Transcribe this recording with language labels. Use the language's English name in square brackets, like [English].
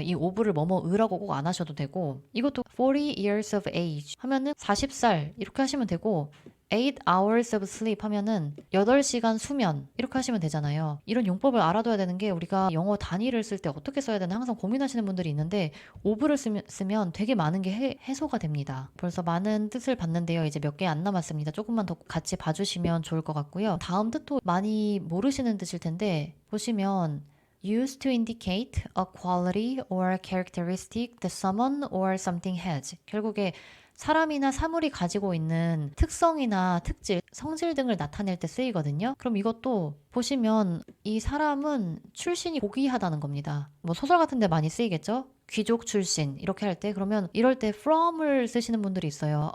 [Korean] 이 오브를 뭐뭐으라고 꼭 안 하셔도 되고 이것도 [English] 40 years of age [Korean] 하면은 40살 이렇게 하시면 되고 [English] 8 hours of sleep [Korean] 하면은 8시간 수면 이렇게 하시면 되잖아요. 이런 용법을 알아둬야 되는 게 우리가 영어 단위를 쓸 때 어떻게 써야 되나 항상 고민하시는 분들이 있는데 오브를 쓰면 되게 많은 게 해소가 됩니다. 벌써 많은 뜻을 봤는데요. 이제 몇 개 안 남았습니다. 조금만 더 같이 봐주시면 좋을 것 같고요. 다음 뜻도 많이 모르시는 뜻일 텐데 보시면 [English] used to indicate a quality or characteristic that someone or something has. [Korean] 결국에 사람이나 사물이 가지고 있는 특성이나 특질, 성질 등을 나타낼 때 쓰이거든요. 그럼 이것도 보시면 이 사람은 출신이 고귀하다는 겁니다. 뭐 소설 같은 데 많이 쓰이겠죠? 귀족 출신 이렇게 할 때 그러면 이럴 때 from을 쓰시는 분들이 있어요.